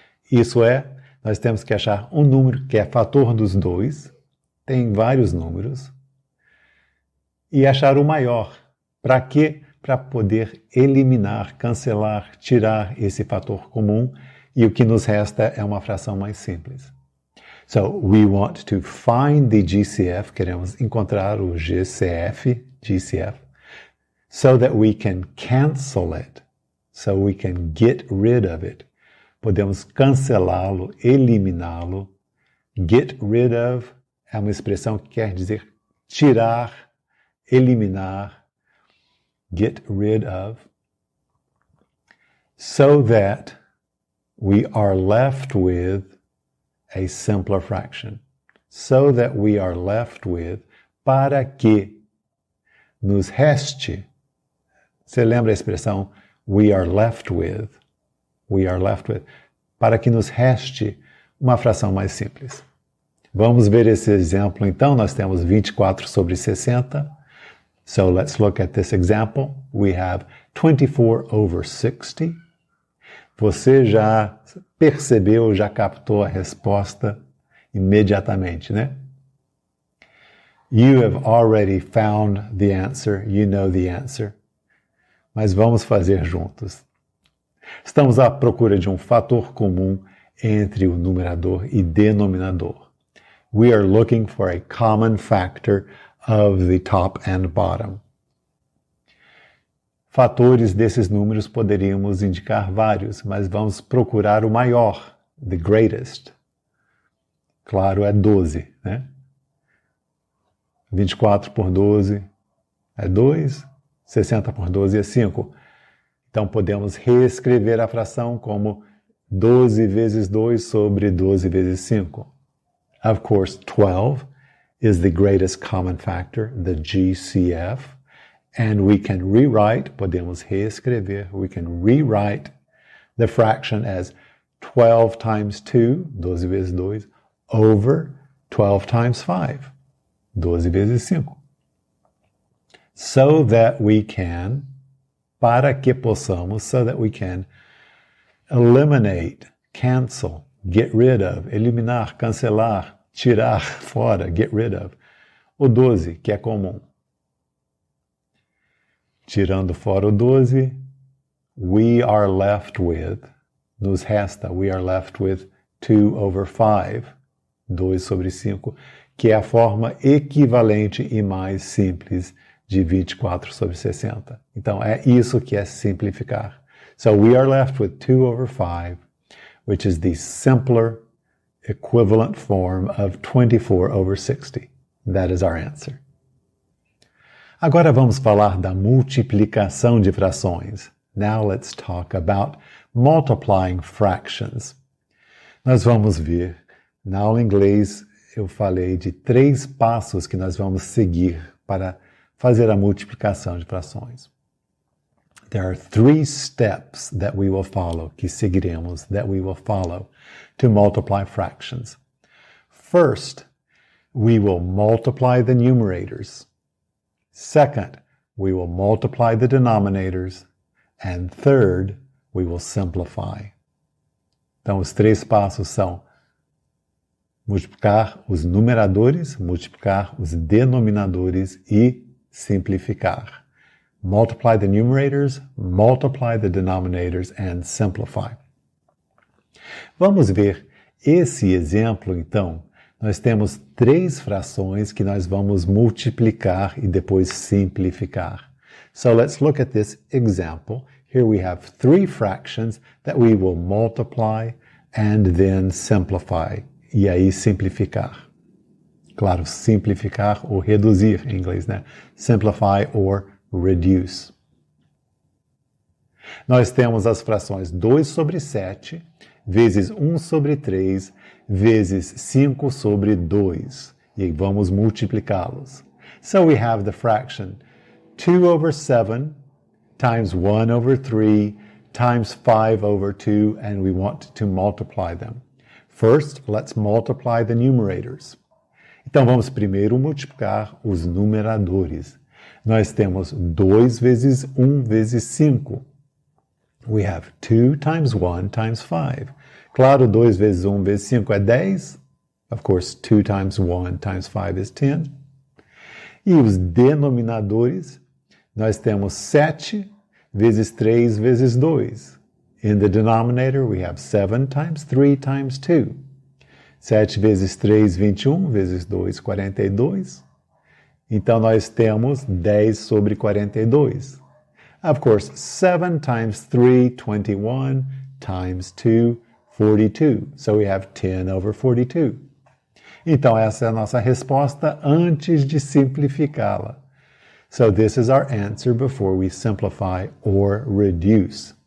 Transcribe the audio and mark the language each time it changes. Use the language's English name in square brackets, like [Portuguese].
[Portuguese] Isso é, nós temos que achar um número que é fator dos dois, tem vários números, e achar o maior. Para quê? Para poder eliminar, cancelar, tirar esse fator comum, e o que nos resta é uma fração mais simples. [English] So, we want to find the GCF, [Portuguese] queremos encontrar o GCF, [English] so that we can cancel it, so we can get rid of it. [Portuguese] Podemos cancelá-lo, eliminá-lo. [English] Get rid of [Portuguese] é uma expressão que quer dizer tirar, eliminar. [English] Get rid of. So that we are left with a simpler fraction. So that we are left with, [Portuguese] para que nos reste. Você lembra a expressão [English] we are left with? We are left with. [Portuguese] Para que nos reste uma fração mais simples. Vamos ver esse exemplo então. Nós temos 24 sobre 60. [English] So let's look at this example. We have 24 over 60. [Portuguese] Você já percebeu, já captou a resposta imediatamente, né? [English] You have already found the answer. You know the answer. [Portuguese] Mas vamos fazer juntos. Estamos à procura de um fator comum entre o numerador e denominador. [English] We are looking for a common factor of the top and bottom. [Portuguese] Fatores desses números poderíamos indicar vários, mas vamos procurar o maior, [English] the greatest. [Portuguese] Claro, é 12, né? 24 por 12 é 2, 60 por 12 é 5. Então podemos reescrever a fração como 12 vezes 2 sobre 12 vezes 5. [English] Of course, 12 is the greatest common factor, the GCF. And we can rewrite, [Portuguese] podemos reescrever, [English] we can rewrite the fraction as 12 times 2, [Portuguese] 12 vezes 2, [English] over 12 times 5, [Portuguese] 12 vezes 5. [English] So that we can, [Portuguese] para que possamos, [English] so that we can eliminate, cancel, get rid of, [Portuguese] eliminar, cancelar, tirar fora, [English] get rid of, [Portuguese] o 12, que é comum. Tirando fora o 12, [English] we are left with, [Portuguese] nos resta, [English] we are left with 2 over 5, [Portuguese] 2 sobre 5, que é a forma equivalente e mais simples de 24 sobre 60. Então, é isso que é simplificar. [English] So, we are left with 2 over 5, which is the simpler equivalent form of 24 over 60. That is our answer. [Portuguese] Agora vamos falar da multiplicação de frações. [English] Now let's talk about multiplying fractions. [Portuguese] Nós vamos ver, na aula em inglês, eu falei de 3 passos que nós vamos seguir para fazer a multiplicação de frações. [English] There are 3 steps that we will follow, [Portuguese] que seguiremos, [English] that we will follow to multiply fractions. First, we will multiply the numerators. Second, we will multiply the denominators. And third, we will simplify. [Portuguese] Então, os 3 passos são multiplicar os numeradores, multiplicar os denominadores e simplificar. [English] Multiply the numerators, multiply the denominators, and simplify. [Portuguese] Vamos ver esse exemplo, então. Nós temos 3 frações que nós vamos multiplicar e depois simplificar. [English] So let's look at this example. Here we have 3 fractions that we will multiply and then simplify. [Portuguese] E aí simplificar. Claro, simplificar ou reduzir em inglês, né? [English] Simplify or reduce. [Portuguese] Nós temos as frações 2 sobre 7, vezes 1 sobre 3, vezes 5 sobre 2. E vamos multiplicá-los. [English] So we have the fraction 2 over 7 times 1 over 3 times 5 over 2, and we want to multiply them. First, let's multiply the numerators. [Portuguese] Então, vamos primeiro multiplicar os numeradores. Nós temos 2 vezes 1 vezes 5. [English] We have 2 times 1 times 5. [Portuguese] Claro, 2 vezes 1 vezes 5 é 10. [English] Of course, 2 times 1 times 5 is 10. [Portuguese] E os denominadores, nós temos 7 vezes 3 vezes 2. [English] In the denominator, we have 7 times 3 times 2. [Portuguese] 7 vezes 3, 21, vezes 2, 42. Então, nós temos 10 sobre 42. [English] Of course, 7 times 3, 21, times 2, 42. So we have 10 over 42. [Portuguese] Então, essa é a nossa resposta antes de simplificá-la. [English] So this is our answer before we simplify or reduce.